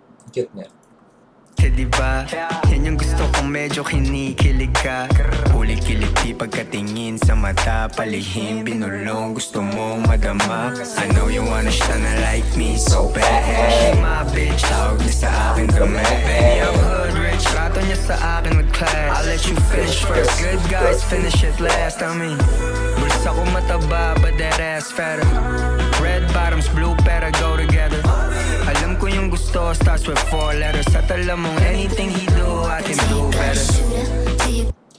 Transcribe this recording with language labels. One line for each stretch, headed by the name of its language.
Filipino: Cute niya. Diba? Yan yung gusto kong medyo kinikilig ka. Huli kiliti pagkatingin sa mata. Palihim, binulong, gusto mong madama.
English: I know you wanna shine like me so bad. She my bitch,
Filipino: tawag niya sa akin kami.
English: Baby, I'm hood rich,
Filipino: rato niya sa akin
English: with class. I'll let you finish first, good guys finish it last. I mean,
Filipino: bulsa ko mataba,
English: but that ass fatter. Red bottoms, blue pera go together.
Filipino: Alam ko yung gusto
English: starts with 4 letters.
Filipino: At alam mong
English: anything he do, I can do better.